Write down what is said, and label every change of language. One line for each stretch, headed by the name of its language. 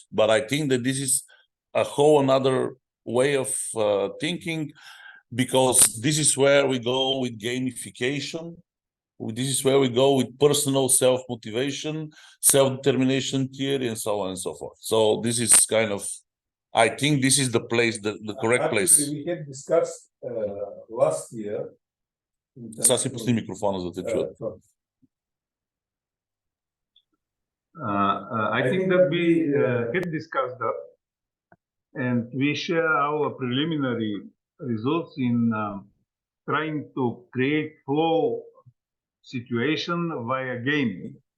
English: But I think that this is a whole another way of thinking, because this is where we go with gamification. This is where we go with personal self-motivation, self-determination theory, and so on and so forth. So this is kind of, I think this is the place, the correct place. We had discussed last year.
Bulgarian: Сега си пусни микрофона, за да те чуят.
English: I think that we had discussed that, and we share our preliminary results in trying to create flow situation via gaming.